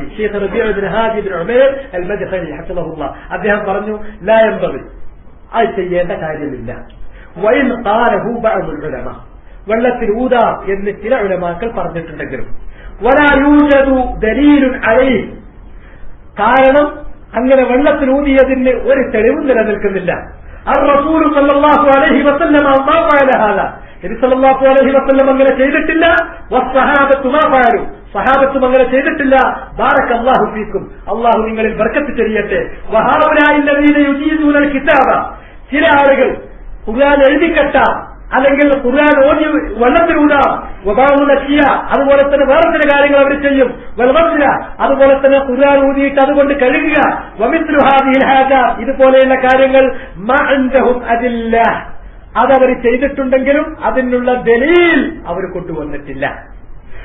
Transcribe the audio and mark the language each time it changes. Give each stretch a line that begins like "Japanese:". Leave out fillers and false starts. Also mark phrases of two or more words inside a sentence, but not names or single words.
Malayalam: ശൈഖ് റബീഉ ബിൻ ഹാദി ബിൻ ഉമൈർ അൽ മദ്ഖലി ഹഫിളഹുല്ലാഹ്, അദ്ദേഹം പറഞ്ഞു,
Arabic: لا ينبغي,
Malayalam: അത് ചെയ്യേണ്ട കാര്യമില്ല.
Arabic: وإن قاله بعض العلماء,
Malayalam: വെള്ളത്തിൽ ഊതാം എന്ന് ചില ഉലമാക്കൾ പറഞ്ഞിട്ടുണ്ടെങ്കിലും
Arabic: ولا يوجد دليل عليه,
Malayalam: കാരണം അങ്ങനെ വെള്ളത്തിൽ ഊതിയതിന് ഒരു തെളിവും നിലനിൽക്കുന്നില്ല.
Arabic: الرسول صلى الله عليه وسلم ما فعل هذا,
Malayalam: നബി
Arabic: صلى الله عليه وسلم
Malayalam: അങ്ങനെ ചെയ്തിട്ടില്ല.
Arabic: والصحابة ما فعلوا,
Malayalam: സഹാബത്തും അങ്ങനെ ചെയ്തിട്ടില്ല.
Arabic: بارك الله فيكم,
Malayalam: അല്ലാഹു നിങ്ങളിൽ ബർക്കത്ത് ചെയ്യട്ടെ.
Arabic: വഹൗലാഇ الذين يجيزون الكتاب,
Malayalam: ചില ആളുകൾ ഖുർആൻ എഴുതിക്കട്ട അല്ലെങ്കിൽ ഖുർആൻ ഓതി വെള്ളത്തിലൂടാം, വബാഉലക്കിയ, അതുപോലെ തന്നെ വേറെ ചില കാര്യങ്ങൾ അവർ ചെയ്യും, വൽഗസ്ല, അതുപോലെ തന്നെ ഖുർആൻ ഊതിയിട്ട് അതുകൊണ്ട് കഴുകുക,
Arabic: ومثل هذه الحاجات,
Malayalam: ഇതുപോലെയുള്ള കാര്യങ്ങൾ
Arabic: ما عندهم أدلة,
Malayalam: അതവർ ചെയ്തിട്ടുണ്ടെങ്കിലും അതിനുള്ള ദലീൽ അവർ കൊണ്ടുവന്നിട്ടില്ല.